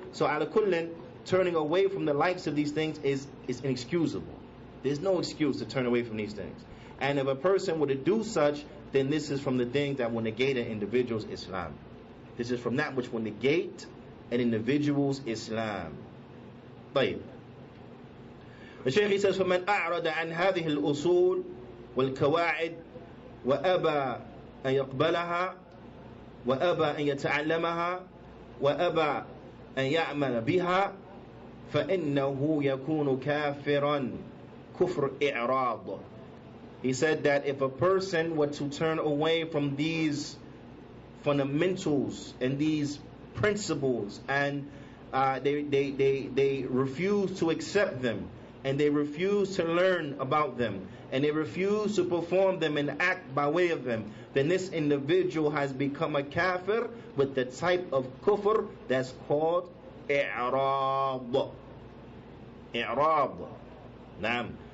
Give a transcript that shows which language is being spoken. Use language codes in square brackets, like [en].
[en] So ala kullin, turning away from the likes of these things is inexcusable. There's no excuse to turn away from these things. And if a person were to do such, then this is from the things that will negate an individual's Islam. This is from that which will negate an individual's Islam. [ar] طيب. [en] The Shaykh says, [ar] فَمَنْ أَعْرَضَ عَنْ هَذِهِ الْأُصُولِ وَالْكَوَاعِدِ وَأَبَى أَنْ يَقْبَلَهَا وَأَبَى أَنْ يَتَعَلَّمَهَا وَأَبَى أَنْ يَعْمَلَ بِهَا فَإِنَّهُ يَكُونُ كَافِرًا كُفْرُ إِعْرَاض. [en] He said that if a person were to turn away from these fundamentals and these principles, and they refuse to accept them, and they refuse to learn about them, and they refuse to perform them and act by way of them, then this individual has become a kafir with the type of kufr that's called i'rad. I'rad. Naam.